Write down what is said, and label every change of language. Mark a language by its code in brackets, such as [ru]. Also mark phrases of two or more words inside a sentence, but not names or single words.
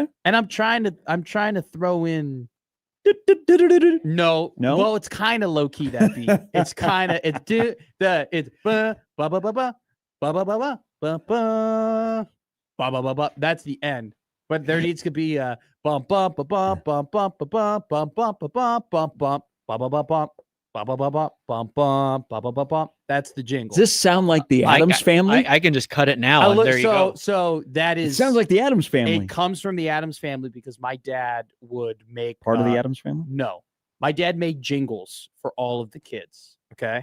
[en] and I'm trying to throw in. No. No? Well, it's kind of low key that beat. It's kind of it's ba ba ba ba ba ba ba ba ba ba ba ba ba ba. That's the end. But there needs to be a bump bump ba bump bump bump ba bump bump bump ba bump bump bump ba ba ba bump ba ba ba bump bump bump ba ba ba bump. That's the jingle. Does this sound like the I- Adams family? I can just cut it now, and there you go. So that It is sounds like the Adams family. it comes from the Adams family because my dad would make Part of the uh, Adams family? No, my dad made jingles for all of the kids. Okay.